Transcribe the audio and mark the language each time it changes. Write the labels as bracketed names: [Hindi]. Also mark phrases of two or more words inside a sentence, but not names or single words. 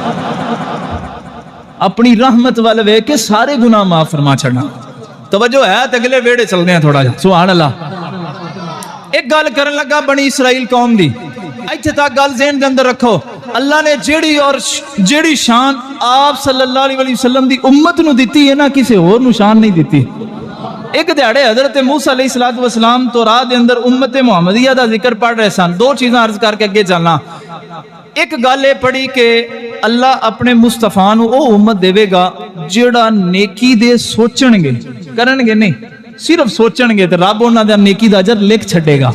[Punjabi] اپنی رحمت وال ویکھ کے سارے گناہ معاف فرما چھڑنا. توجہ ہے تو اگلے ویڑے چلتے ہیں تھوڑا جا. [Arabic] سبحان الله. [Punjabi] ایک گل کرن لگا بنی اسرائیل قوم دی، ایتھے تک گل ذہن دے اندر رکھو. اللہ نے جیہڑی شان آپ [Arabic] صلى الله عليه وسلم [Punjabi] دی امت نوں دتی ہے نا، کسی ہور نوں شان نہیں دتی. ایک دیہاڑے حضرت موسیٰ [Arabic] عليه الصلاة والسلام [Punjabi] تورات دے اندر امت محمدیہ دا ذکر پڑھ رہے سن. دو چیزاں عرض کر کے اگے چلنا۔ ایک گل ایہ پڑھی کہ اللہ اپنے مصطفیٰ نوں او امت دیوے گا جیہڑا نیکی دے سوچݨ گے، کرن گے نہیں، صرف سوچݨ گے تے رب انہاں دا نیکی دا اجر لکھ چھڈے گا.